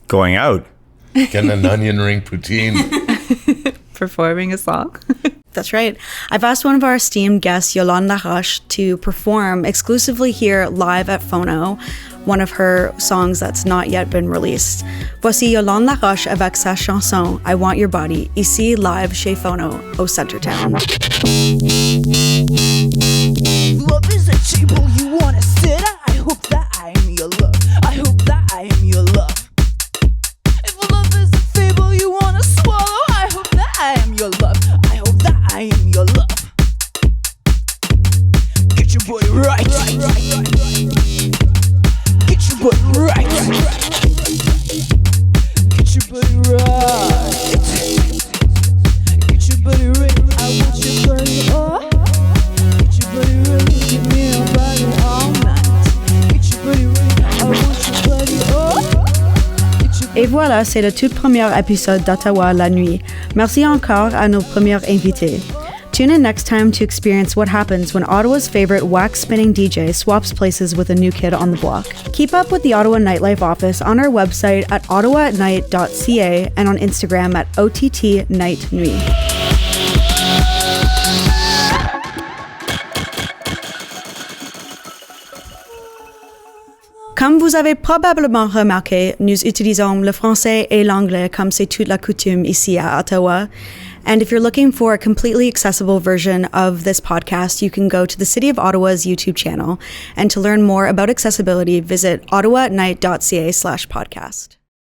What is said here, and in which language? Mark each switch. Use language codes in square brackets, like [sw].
[en] Going out. Getting an onion ring poutine. Performing a song. That's right. I've asked one of our esteemed guests, Yolande Laroche, to perform exclusively here live at FONO, one of her songs that's not yet been released. [fr] Voici Yolande Laroche avec sa chanson I Want Your Body, ici live chez FONO au Centertown. [en] Love is a table you wanna sit at. I hope that I am your love. I hope that I am your love. If love is a fable you wanna swallow, I hope that I am your love. I hope that I am your love. Get your body right. Get your body right. Get your body right. Get your body right. I want your body up. Get your body right. Give me a body all night. Get your body right. I want your body up. [fr] Et voilà, c'est le tout premier épisode d'Ottawa la nuit. Merci encore à nos premiers invités. [en] Tune in next time to experience what happens when Ottawa's favorite wax-spinning DJ swaps places with a new kid on the block. Keep up with the Ottawa Nightlife office on our website at ottawanight.ca and on Instagram at OTTNightNuit. [fr] Comme vous avez probablement remarqué, nous utilisons le français et l'anglais comme c'est toute la coutume ici à Ottawa. [en] And if you're looking for a completely accessible version of this podcast, you can go to the City of Ottawa's YouTube channel. And to learn more about accessibility, visit ottawanight.ca/podcast.